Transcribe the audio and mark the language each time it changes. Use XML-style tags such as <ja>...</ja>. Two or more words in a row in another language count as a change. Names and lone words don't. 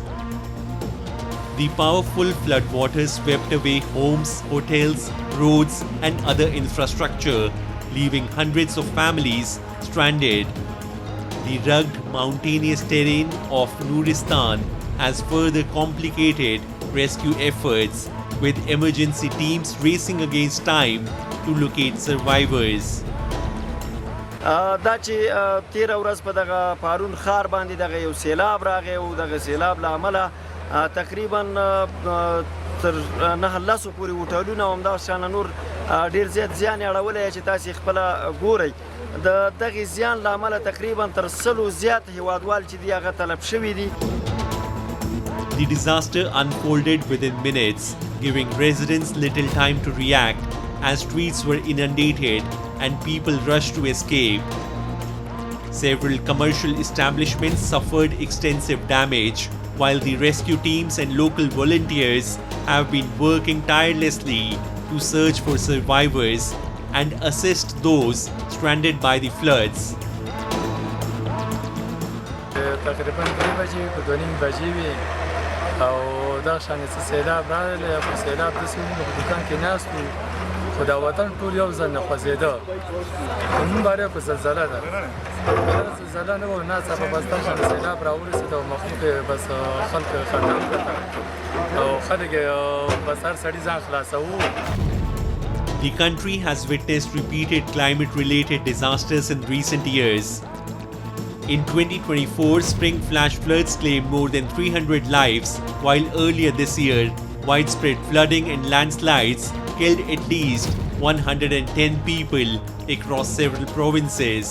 <en>The powerful floodwaters swept away homes, hotels, roads and other infrastructure, leaving hundreds of families stranded. The rugged mountainous terrain of Nuristan has further complicated rescue efforts, with emergency teams racing against time to locate survivors.</en> <ps>دا چې 13 ورځ په دغه پارون ښار باندې دغه یو سیلاب راغی او دغه سیلاب له امله تقریبا تر 9 پورې هوټلونه او همدغه شانه نور ډېر زیات زیان یې اړولی چې تاسې خپله ګورئ د دغې زیان له امله تقریبا تر 100 زیات هیوادوال چې دي هغه تلف شوي دي.</ps> <en>The disaster unfolded within minutes, giving residents little time to react as streets were inundated and people rushed to escape. Several commercial establishments suffered extensive damage, while the rescue teams and local volunteers have been working tirelessly to search for survivors and assist those stranded by the floods.</en> <ps>تقریبا 3 بجې په 2:30 بجې وي او دا شان څه سیلاب راغلی او سیلاب داسې موږ په دوکان کې ناست وو خو دا وطن ټول یو ځل نه خوځېده نن باره په زلزله ده زلزله نه وه ناڅاپه بس دا شان سیلاب راورسېد او مخلوق یې بس خلک خندان کړه او خلک بس هر سړي ځان خلاصوو.</ps> <en>The country has witnessed repeated climate-related disasters in recent years. In 2024, spring flash floods claimed more than 300 lives, while earlier this year, widespread flooding and landslides killed at least 110 people across several provinces.</en>